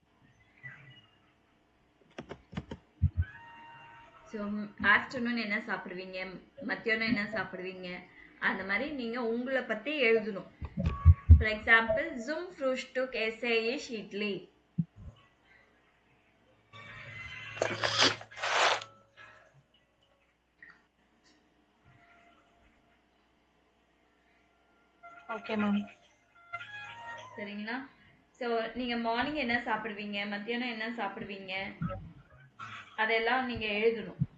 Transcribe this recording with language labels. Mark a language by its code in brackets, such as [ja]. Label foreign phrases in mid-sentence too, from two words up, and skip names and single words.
[ta] ஸோ ஆஃப்டர்நூன் என்ன சாப்பிடுவீங்க, மத்தியானம் என்ன சாப்பிடுவீங்க, அந்த மாதிரி நீங்க உங்களை பத்தி எழுதணும். [en] for example [de] zum Frühstück esse ich இட்லி. [en] Okay ma'am. [ta] சரிங்களா? ஸோ நீங்க மார்னிங் என்ன சாப்பிடுவீங்க, மத்தியானம் என்ன சாப்பிடுவீங்க, அதெல்லாம் நீங்க எழுதணும்.